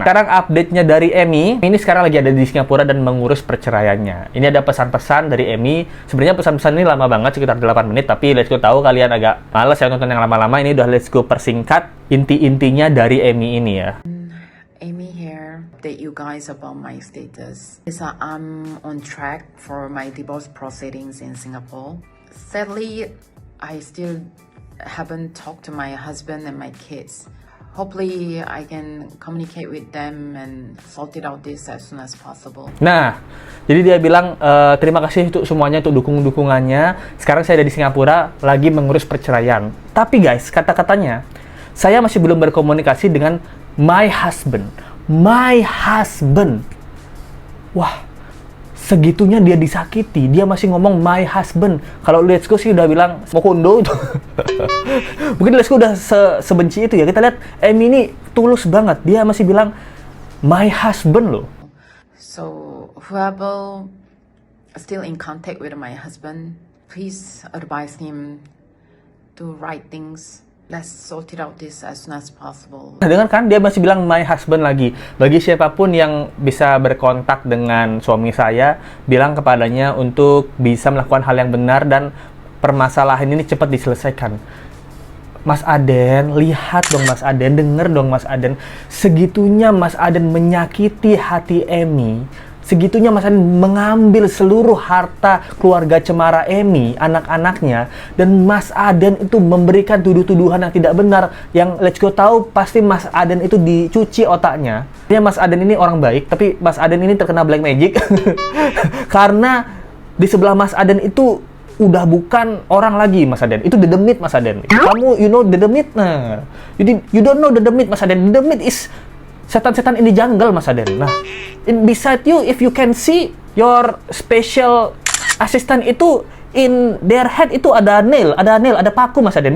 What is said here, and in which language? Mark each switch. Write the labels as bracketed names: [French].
[Indonesian] Nah, sekarang update-nya dari Emi. Ini sekarang lagi ada di Singapura dan mengurus perceraiannya. Ini ada pesan-pesan dari Emi. Sebenarnya pesan-pesan ini lama banget, sekitar 8 menit, tapi Let's Go tahu kalian agak males ya nonton yang lama-lama. Ini udah Let's Go persingkat inti-intinya dari Emi ini ya. [English] Amy here. Update you guys about my status. Is I'm on track for my divorce proceedings in Singapore. Sadly, I still haven't talked to my husband and my kids. Hopefully, I can communicate with them and sort it out this as soon as possible. [Indonesian] Nah, jadi dia bilang terima kasih untuk semuanya untuk dukungannya. Sekarang saya ada di Singapura lagi mengurus perceraian. Tapi guys, kata-katanya saya masih belum berkomunikasi dengan [English] my husband. My husband. [Indonesian] Wah, segitunya dia disakiti, dia masih ngomong [English] my husband. [Indonesian] Kalau Let's Go sih udah bilang mau kondo itu. Mungkin Let's Go udah sebenci itu ya. Kita lihat Emi ini tulus banget, dia masih bilang [English] my husband [Indonesian] loh. [English] So, whoever still in contact with my husband, please advise him to write things. Let's sort it out this as soon as possible. [Indonesian] Nah, dengar kan dia masih bilang [English] my husband [Indonesian] lagi. Bagi siapapun yang bisa berkontak dengan suami saya, bilang kepadanya untuk bisa melakukan hal yang benar dan permasalahan ini cepat diselesaikan. Mas Aden, lihat dong Mas Aden, denger dong Mas Aden. Segitunya Mas Aden menyakiti hati Emi. Segitunya Mas Aden mengambil seluruh harta keluarga cemara Emi, anak-anaknya, dan Mas Aden itu memberikan tuduh-tuduhan yang tidak benar, yang Let's Go tahu pasti Mas Aden itu dicuci otaknya. Ya, Mas Aden ini orang baik, tapi Mas Aden ini terkena [English] black magic [Indonesian] karena di sebelah Mas Aden itu udah bukan orang lagi, Mas Aden. Itu the demit, Mas Aden. Kamu, [English] you know the demit? Nah, you don't know the demit, Mas Aden. The demit is [Indonesian] setan-setan [English] in the jungle, Mas Aden. Nah, beside you, if you can see your special assistant itu in their head itu ada nail, [Indonesian] ada paku, [English] Mas Aden.